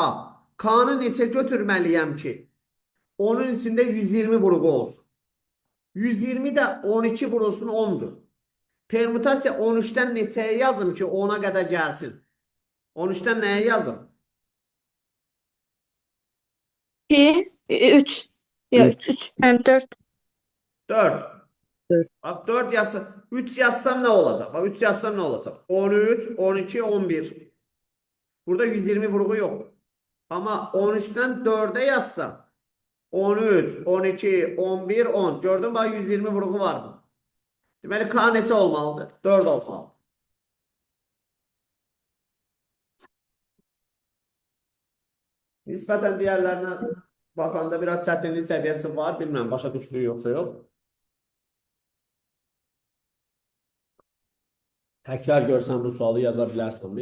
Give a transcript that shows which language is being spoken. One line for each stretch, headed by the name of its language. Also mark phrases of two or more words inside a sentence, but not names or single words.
Azerbaijani: K-nı neçə götürməliyəm ki? Onun içində 120 vurğu olsun. 120 də 12 vurulsun 10'dur. Permutasiya 13'dən neçəyə yazım ki 10'a qədər gəlsin? 13'dən nəyə yazım? 2, 3.
Turkish: Yok, 3.
Azerbaijani: Mən 4. 4.
Turkish: Dört. Bak 4 yazsam, 3 yazsam ne olacak? Bak 3 yazsam ne olacak? 13, 12, 11. Burada 120 vurgu yok. Ama 13'ten 4'e yazsam 13, 12, 11, 10. Gördün mü? Bak 120 vurgu var mı?
Azerbaijani: Deməli, K neçə olmalıdır? 4 olmalı. Nisbətən digərlərinə baxanda biraz çətinlik səviyyəsi var. Bilmirəm, başa düşdüyü yoxsa yox. Təkrar görsən bu sualı yaza bilərsənmi?